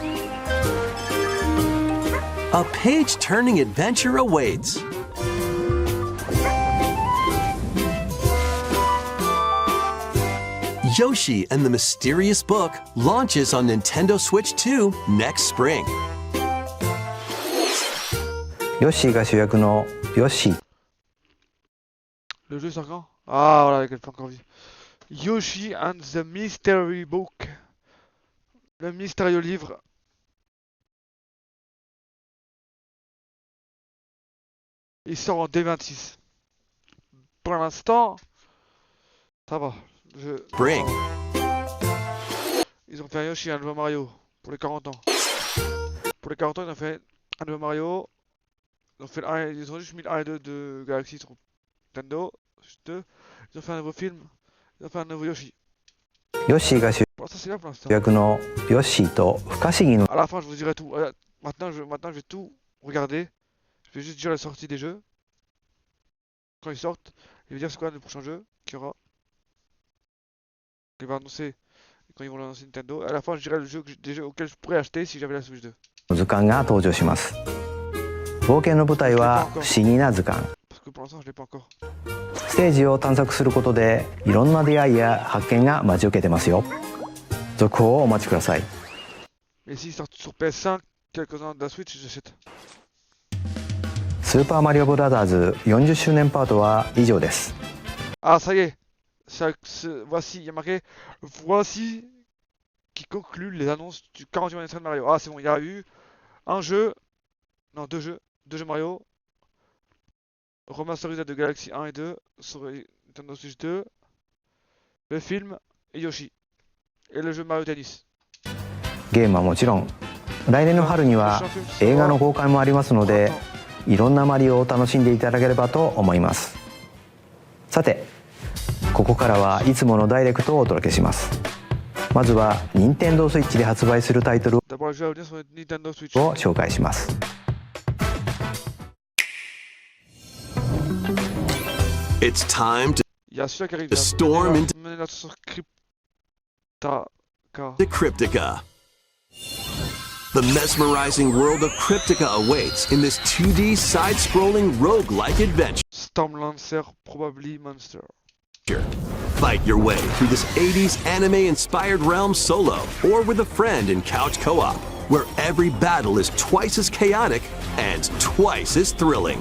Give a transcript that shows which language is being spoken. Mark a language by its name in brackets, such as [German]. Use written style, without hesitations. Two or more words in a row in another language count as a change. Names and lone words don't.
[English] A page-turning adventure awaits. Yoshi and the Mysterious Book launches on Nintendo Switch 2 next spring. [Japanese] ヨッシーが主役のヨッシー [French] Le jeu sort quand? Ah voilà, qu'elle pas encore vu. Yoshi and the Mystery Book. Le mystérieux livre. Il sort en D26. Pour l'instant, ça va. Spring. Ils ont fait un Yoshi et un nouveau Mario pour les 40 ans. Pour les 40 ans, ils ont fait un nouveau Mario. Ils ont juste mis le 1 et 2 de Galaxy sur Nintendo. Juste 2. Ils ont fait un nouveau film. Ils ont fait un nouveau Yoshi. [Japanese] ヨッシーが主 [French] Pour l'instant, c'est bien pour l'instant. [Japanese] 役のヨッシーと不可思議の [French] À la fin, je vous dirai tout. Maintenant, je vais tout regarder. Je vais juste dire la sortie des jeux. Quand ils sortent, je vais dire c'est quoi le prochain jeu qu'il y aura. Il va annoncer quand ils vont lancer Nintendo. À la fin, je dirai des jeux auxquels je pourrais acheter si j'avais la Switch 2. [Japanese] 図鑑が登場します。冒険の舞台は不思議な図鑑。 [French] Parce que pour l'instant, je l'ai pas encore. [Japanese] ステージを探索することでいろんな出会いや発見が待ち受けてますよ。続報をお待ちください。 [French] Et s'ils sortent sur PS5, quelques-uns de la Switch, j'achète. [Japanese] スーパーマリオブラザーズ40周年パートは以上です。 [French] Ah, ça y est. Voici, il y a marqué. Voici qui conclut les annonces du 40e anniversaire de Mario. Ah, c'est bon, il y a eu un jeu. Non, deux jeux. Deux jeux Mario. Remasterisé de Galaxy 1 et 2 sur Nintendo Switch 2. Le film et Yoshi. Et le jeu Mario Tennis. [Japanese] ゲームはもちろん来年の春には映画の公開もありますのでいろんなマリオを楽しんでいただければと思います。さてここからはいつものダイレクトをお届けします。まずは任天堂スイッチで発売するタイトルを [French] D'abord, le jeu à venir sur Nintendo Switch. [Japanese] 紹介します。 [English] It's time [French] Il y a celui-là qui arrive. [English] to storm into [French] Mener sur Cryptica. Cryptica. [English] The mesmerizing world of Cryptica awaits in this 2D side-scrolling roguelike adventure. Storm Lancer, probably Monster. Fight your way through this 80s anime-inspired realm solo or with a friend in couch co-op, where every battle is twice as chaotic and twice as thrilling.